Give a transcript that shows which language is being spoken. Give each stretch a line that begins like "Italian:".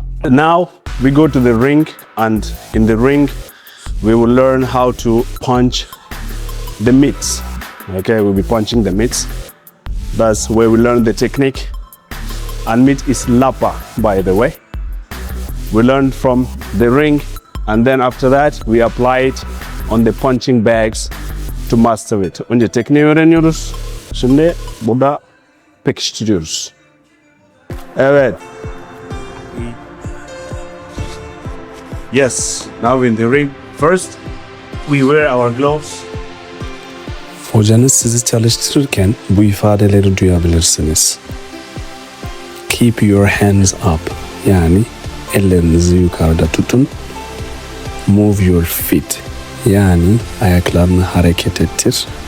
English: Now we go to the ring, and in the ring we will learn how to punch the mitts. Okay, we'll be punching the mitts. That's where we learn the technique. And mitt is lapa, by the way. We learn from the ring, and then after that we apply it on the punching bags to master it.
Turkish: Önce tekniği öğreniyoruz. Şimdi burada pekiştiriyoruz. Evet.
English: Yes, now in the ring. First, we wear our gloves.
Turkish: Hocanız sizi çalıştırırken bu ifadeleri duyabilirsiniz.
English: Keep your hands up,
Turkish: yani ellerinizi yukarıda tutun.
English: Move your feet,
Turkish: yani ayaklarını hareket ettir.